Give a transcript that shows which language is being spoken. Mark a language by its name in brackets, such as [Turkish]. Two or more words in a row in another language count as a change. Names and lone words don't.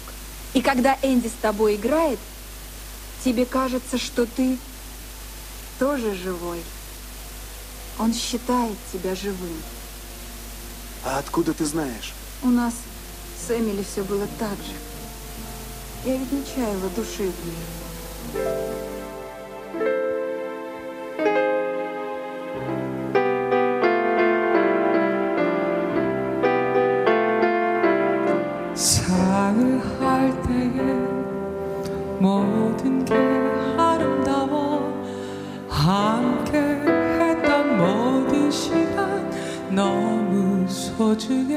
[Russian] И когда Энди с тобой играет, тебе кажется, что ты тоже живой. Он считает тебя живым. А откуда ты знаешь? У нас с Эмили все было так же. Я ведь не чаяла души в ней. [Korean] 사랑할 때에 모든 게 아름다워, 함께 했던 모든 시간 너무 소중해.